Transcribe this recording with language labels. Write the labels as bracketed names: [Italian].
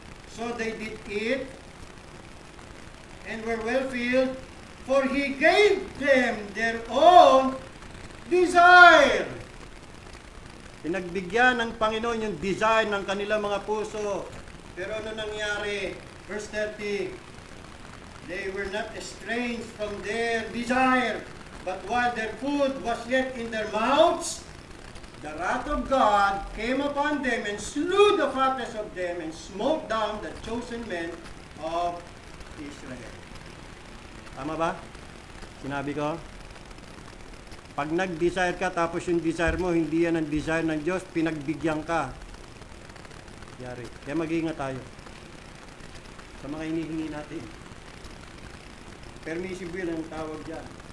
[English] So they did eat and were well filled, for He gave them their own desire. [Filipino] Pinagbigyan ng Panginoon yung desire ng kanilang mga puso. Pero ano nangyari? [English] Verse 30, they were not estranged from their desire, but while their food was yet in their mouths, the wrath of God came upon them and slew the fattest of them and smote down the chosen men of Israel. [Filipino] Tama ba? Sinabi ko? Pag nag-desire ka, tapos yung desire mo, hindi yan ang desire ng Diyos, pinagbigyan ka. Yari. Kaya mag-iingat tayo sa mga hinihingi natin. Permissive will ang tawag dyan.